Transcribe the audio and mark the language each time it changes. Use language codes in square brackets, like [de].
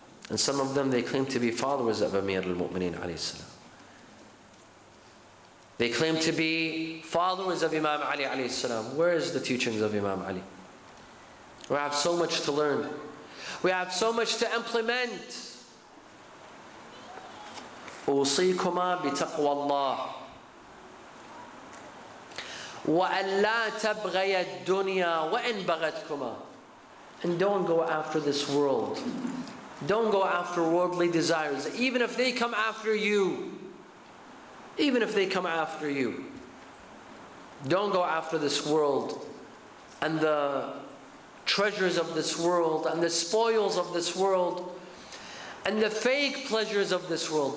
[en] And some of them, they claim to be followers of Amir al-Mu'mineen alayhi salam. They claim to be followers of Imam Ali alayhi salam. Where is the teachings of Imam Ali? We have so much to learn. We have so much to implement. [ar] أوصيكما بتقوى الله وأن لا تبغي الدنيا وإن بغتكما. [en] And don't go after this world. Don't go after worldly desires, even if they come after you. Even if they come after you. Don't go after this world and the treasures of this world and the spoils of this world and the fake pleasures of this world.